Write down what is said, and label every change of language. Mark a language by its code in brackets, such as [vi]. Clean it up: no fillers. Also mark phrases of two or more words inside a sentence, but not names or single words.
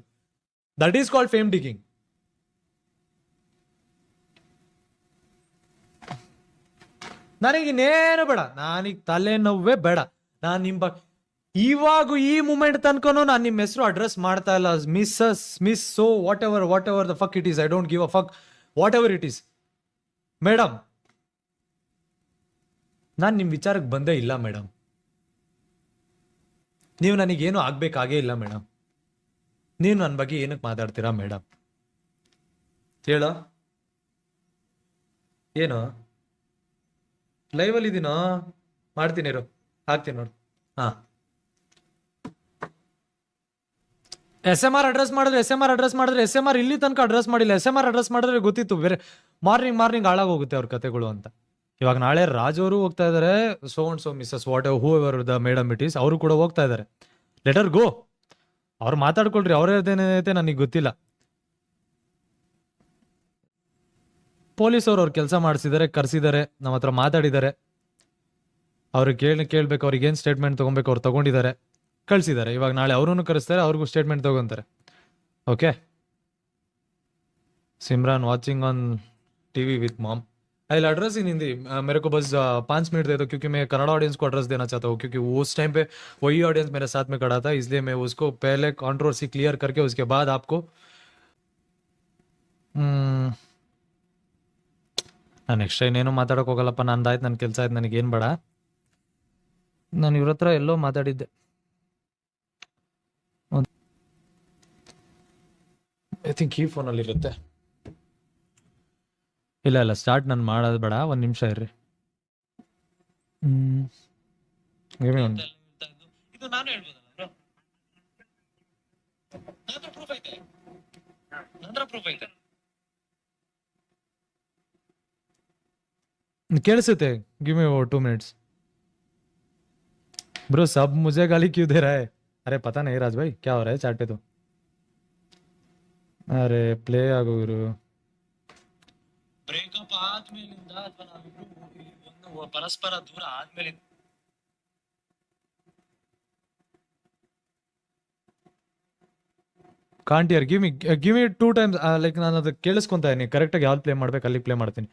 [en] that is called fame digging. [kn] ನನಗೆ ಇನ್ನೇನು ಬೇಡ, ನನಗೆ ತಲೆನೋವೇ ಬೇಡ. ನಾನು ಇವಾಗ ಈ ಮೂಮೆಂಟ್ ತನಕನೂ ನಾನು ನಿಮ್ಮ ಹೆಸರು ಅಡ್ರೆಸ್ ಮಾಡ್ತಾ ಇಲ್ಲ. [en] miss so whatever the fuck it is, I don't give a fuck whatever it is. [kn] ಮೇಡಮ್, ನಾನು ನಿಮ್ಮ ವಿಚಾರಕ್ಕೆ ಬಂದೇ ಇಲ್ಲ ಮೇಡಮ್. ನೀವು ನನಗೇನು ಆಗ್ಬೇಕಾಗೇ ಇಲ್ಲ ಮೇಡಮ್. ನೀವು ನನ್ನ ಬಗ್ಗೆ ಏನಕ್ಕೆ ಮಾತಾಡ್ತೀರಾ ಮೇಡಮ್? ಹೇಳೋ. ಏನು ಲೈವಲ್ಲಿ ಇದೀನೋ? ಮಾಡ್ತೀನಿ ಇರು, ಹಾಕ್ತೀನಿ ನೋಡು. ಹಾ, SMR ಅಡ್ರೆಸ್ ಮಾಡಿದ್ರೆ SMR ಇಲ್ಲಿ ತನಕ ಅಡ್ರೆಸ್ ಮಾಡಿಲ್ಲ. SMR ಅಡ್ರೆಸ್ ಮಾಡಿದ್ರೆ ಗೊತ್ತಿತ್ತು ಬೇರೆ ಮಾರ್ನಿಂಗ್ ಹಾಳಾಗೋಗುತ್ತೆ ಅವ್ರ ಕತೆಗಳು ಅಂತ. ಇವಾಗ ನಾಳೆ ರಾಜ್ ಅವರು ಹೋಗ್ತಾ ಇದಾರೆ, [en] so and so missus whatever whoever the madam it is, [kn] ಅವರು ಕೂಡ ಹೋಗ್ತಾ ಇದಾರೆ. [en] let her go. [kn] ಅವ್ರು ಮಾತಾಡ್ಕೊಳ್ರಿ, ಅವ್ರೇನೈತೆ ನನಗೆ ಗೊತ್ತಿಲ್ಲ. ಪೊಲೀಸವ್ರು ಅವ್ರ ಕೆಲಸ ಮಾಡಿಸಿದ್ದಾರೆ, ಕರ್ಸಿದ್ದಾರೆ, ನಮ್ಮ ಹತ್ರ ಮಾತಾಡಿದ್ದಾರೆ. ಅವ್ರಿಗೆ ಕೇಳ್ಬೇಕು, ಅವ್ರಿಗೆ ಏನು ಸ್ಟೇಟ್ಮೆಂಟ್ ತಗೊಬೇಕು ಅವ್ರು ತಗೊಂಡಿದ್ದಾರೆ. ಕಳ್ಸಿದ್ದಾರೆ. ಇವಾಗ ನಾಳೆ ಅವ್ರನ್ನು ಕರೆಸ್ತಾರೆ, ಅವ್ರಿಗೂ ಸ್ಟೇಟ್ಮೆಂಟ್ ತಗೊಂತಾರೆ. [en] okay Simran watching on TV with mom. I address in Hindi, [hi] मेरे को बस 5 मिनट दे दो, क्योंकि मैं कन्नड़ ऑडियंस को एड्रेस देना चाहता हूँ, क्योंकि उस टाइम पे वही ऑडियंस मेरे साथ में खड़ा था, इसलिए मैं उसको पहले [en] controversy clear [hi] करके उसके बाद आपको [kn] ನಾನು ನೆಕ್ಸ್ಟ್ ಇನ್ನೇನು ಮಾತಾಡೋಕೆ ಹೋಗಲ್ಲಪ್ಪ. ನಂದಾಯ್ತು, ನನ್ನ ಕೆಲಸ ಆಯ್ತು, ನನಗೇನು ಬೇಡ. ನಾನು ಇವ್ರ ಹತ್ರ ಎಲ್ಲೋ ಮಾತಾಡಿದ್ದೆ. [en] I think [kn] ಈ ಫೋನಲ್ಲಿ ಇರುತ್ತೆ. ಇಲ್ಲ ಸ್ಟಾರ್ಟ್ ನಾನು ಮಾಡೋದು ಬೇಡ, ಒಂದು ನಿಮಿಷ ಇರ್ರಿ. ಇದು ನಾನು ಹೇಳ್ಬೋದಲ್ಲ, ಪ್ರೂಫ್ ಐತೆ, ನಂತರ ಪ್ರೂಫ್ ಐತೆ, ಕೇಳಿಸುತ್ತೆ. [en] give me 2 minutes bro, [hi] सब मुझे गाली क्यों दे रहा है? अरे पता नहीं राज भाई, क्या हो रहा है चैट पे तो. [kn] अरे प्ले ಆಗೋ ಗುರು. ಬ್ರೇಕಪ್ ಆದ್ಮೇಲಿಂದ ಅಥವಾ ನಾವಿಬ್ರು ಒಂದು ಪರಸ್ಪರ ದೂರ ಆದ್ಮೇಲೆ [en] can't yar give me 2 times. [kn] ಲೈಕ್ ನಾನು ಅದು ಕೇಳಿಸ್ಕೊಂತಾ ಇದೀನಿ, ಕರೆಕ್ಟಾಗಿ ಯಾವ್ದು ಪ್ಲೇ ಮಾಡ್ಬೇಕು ಅಲ್ಲಿ ಪ್ಲೇ ಮಾಡ್ತೀನಿ.